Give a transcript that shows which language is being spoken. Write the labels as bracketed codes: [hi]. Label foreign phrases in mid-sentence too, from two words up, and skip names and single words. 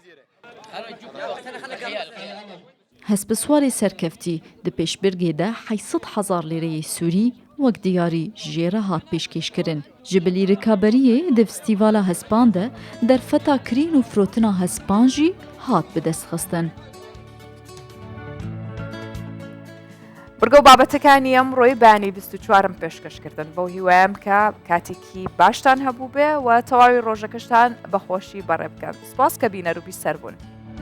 [ku] Hespîswarê serkeftî di pêşbirgê de 800,000 lîreyê Sûrî wek diyarî jê re hat pêşkêşkirin. Ji bilî rikaberiyê di festîvala hespan de derfeta kirîn û firotina hespan jî hat bi dest xistin. [ckb] بڕگە و بابەتەکانی ئەمڕۆی بانی 24 پێشکەشکردن بەو هیوایم کە کاتێکی باشتان هەبوو بێ و تەواوی ڕۆژەکەشتان بەخۆشی بەڕێ بکەن. سپاس کە بینەر و بیسەر بوون.